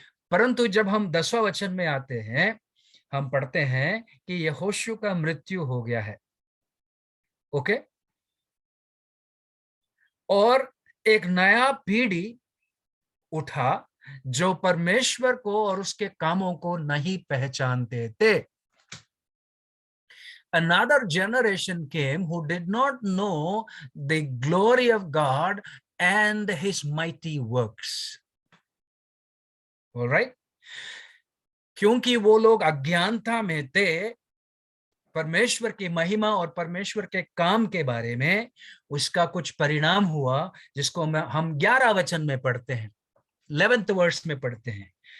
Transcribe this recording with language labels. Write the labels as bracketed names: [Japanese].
[Hindi] परंतु जब हम 10वां वचन में आते हैं, हम पढ़ते हैं कि यहोशू का मृत्यु हो गया है। ओके, और एक नया पीढ़ी उठा जो परमेश्वर को और उसके कामों को नहीं पहचानते थे। [English] Another generation came who did not know the glory of God and his mighty works. All right? [Hindi] क्योंकि वो लोग अज्ञानता में थे, परमेश्वर की महिमा और परमेश्वर के काम के बारे में उसका कुछ परिणाम हुआ, जिसको हम 11 वचन में पढ़ते हैं, 11th वर्स में पढ़ते हैं।